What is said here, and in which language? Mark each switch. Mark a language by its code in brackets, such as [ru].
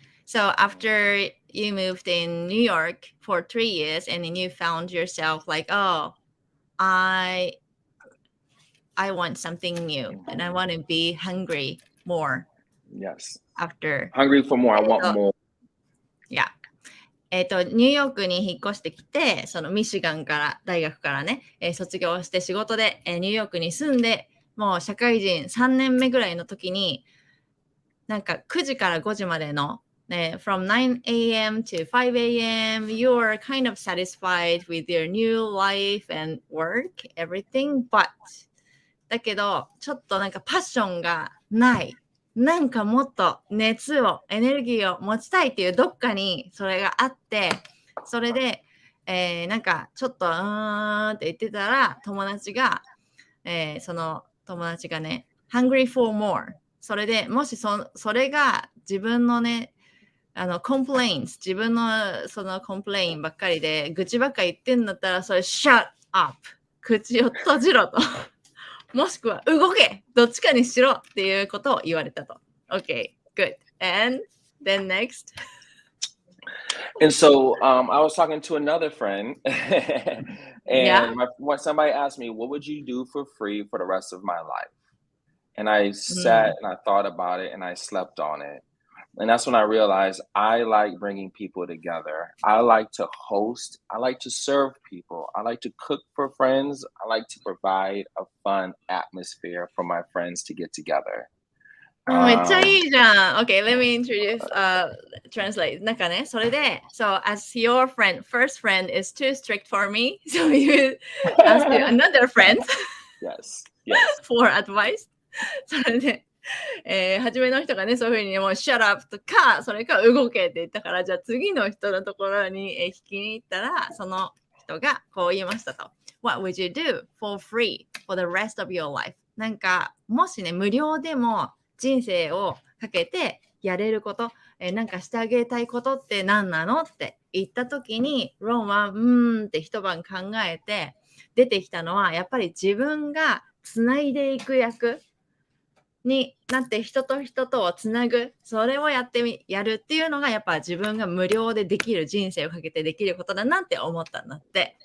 [en] So after you moved in New York for 3 years and then you found yourself like, oh, I want something new and I want to be hungry more. Yes. After hungry for more, I want more. Yeah. [ja] ニューヨークに引っ越してきて、そのミシガンから大学からね、卒業して仕事で、ニューヨークに住んで、もう社会人3年目ぐらいの時に、なんか9時から5時までの、 [en] from 9 a.m. to 5 a.m. you're kind of satisfied with your new life and work, everything, but [ja] だけど、ちょっとなんかパッションがない。なんかもっと熱を、エネルギーを持ちたいっていうどっかにそれがあって、それで、なんかちょっとって言ってたら、友達が、その友達がね、 [en] hungry for more。 [ja] それでもしそれが自分のね、complaints、自分のそのコンプレインばっかりで、愚痴ばっかり言ってんだったら、それ [en] shut up。 [ja] 口を閉じろと。もしくは動けどっちかにしろっていうことを言われたと。 [en] Okay, good. And then next. And so I was talking to another friend and when somebody asked me, what would you do for free for the rest of my life? And I sat and I thought about it and I slept on it. And that's when I realized I like bringing people together. I like to host. I like to serve people. I like to cook for friends. I like to provide a fun atmosphere for my friends to get together. [ja] めっちゃいいじゃん。 [en] Okay, let me translate. [ja] なんかね、それで、 [en] So as your first friend is too strict for me, so you ask another friend yes. for advice. [ja] それで、初めの人がね、そういうふうにもう [en] shut up [ja] とか、それか動けって言ったから、じゃあ次の人のところに、引きに行ったら、その人がこう言いましたと。 [en] What would you do for free for the rest of your life? [ja] なんか、もしね、無料でも人生をかけてやれること、なんかしてあげたいことって何なのって言った時に、ロンはって一晩考えて出てきたのは、やっぱり自分がつないでいく役になって人と人とをつなぐ、それをやるっていうのがやっぱ自分が無料でできる、人生をかけてできることだなって思ったんだって。